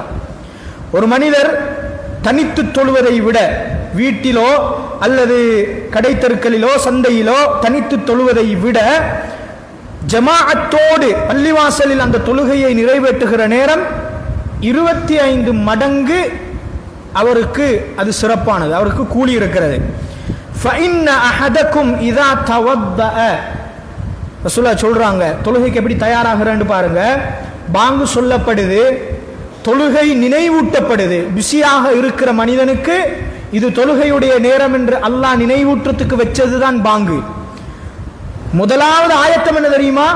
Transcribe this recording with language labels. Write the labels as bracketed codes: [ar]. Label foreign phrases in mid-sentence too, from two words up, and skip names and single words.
[ta] ஒரு மனிதர் தனித்து தொழுவதை விட வீட்டிலோ அல்லது கடைத்தெருக்களிலோ சந்தையிலோ தனித்து தொழுவதை விட ஜமாஅத்தோடு பள்ளிவாசலில் அந்த தொழுகையை நிறைவேற்றுகிற நேரம் 25 மடங்கு அவருக்கு அது சிறப்பானது, அவருக்கு கூலி இருக்கிறது. [ar] فَإِنَّ أَحَدَكُمْ إِذَا تَوَضَّأَ [ta] ரசூலுல்லாஹ் சொல்றாங்க, தொழுகைக்கு எப்படி தயாராகிறேன்னு பாருங்க. பாங்கு சொல்லப்படுது, தொழுகை நினைவூட்டப்படுது. பிஸியாக இருக்கிற மனிதனுக்கு இது தொழுகையுடைய நேரம் என்று அல்லாஹ் நினைவூற்றத்துக்கு வச்சதுதான் பாங்கு. முதலாவது ஆயத்தம் என்ன தெரியுமா?